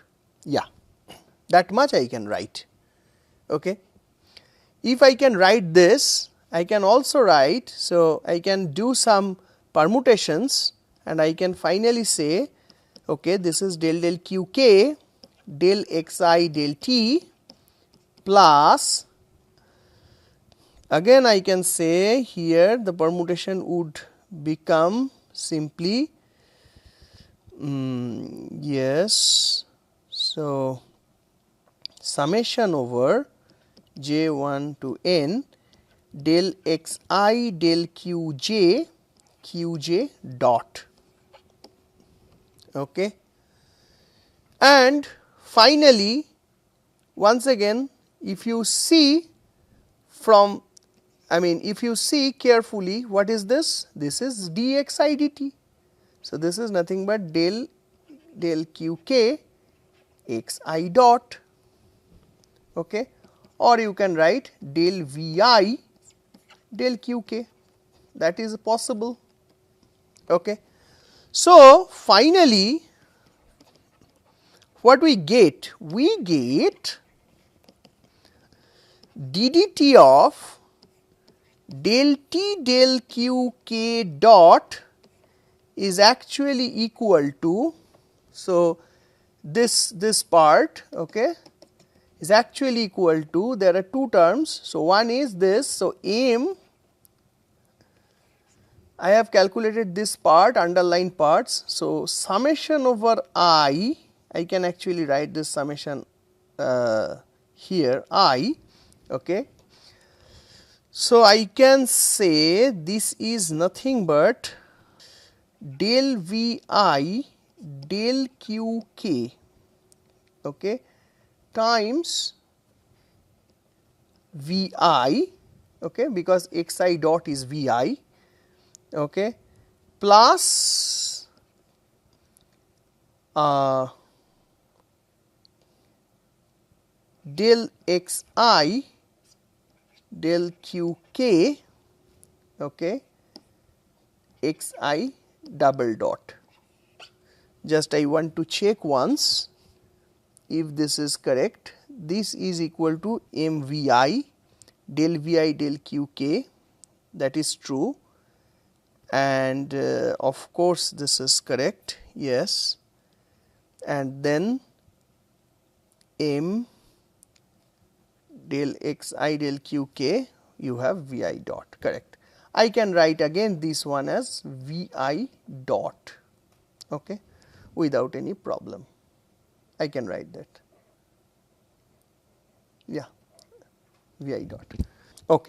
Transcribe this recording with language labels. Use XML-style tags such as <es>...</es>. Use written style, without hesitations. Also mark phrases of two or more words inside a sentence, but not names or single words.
<en>Yeah, that much I can write. Okay. If I can write this, I can also write, so I can do some permutations and I can finally say, okay, this is del q k del x I del t, plus again I can say here the permutation would become simply yes, so summation over j 1 to n del x I del q j dot. Okay. And finally, once again, if you see from, I mean if you see carefully, what is this? This is dx I dt. So, this is nothing but del q k x I dot, okay, or you can write del v I del q k, that is possible. Okay. So, finally, what we get? We get ddt of del t del q k dot is actually equal to, so this part, okay, is actually equal to, there are two terms. So, one is this, so m, I have calculated this part, underlined parts. So, summation over I can actually write this summation here I, okay. So, I can say this is nothing but del v I del qk, okay, times vi, okay, because xi dot is vi, okay, plus del xi del qk, okay, xi double dot. Just I want to check once if this is correct. This is equal to mvi del vi del qk, that is true, and of course this is correct, yes, and then m del xi del qk, you have vi dot, correct. I can write again this one as vi dot, okay, without any problem. I can write that, yeah, vi dot, okay.</en>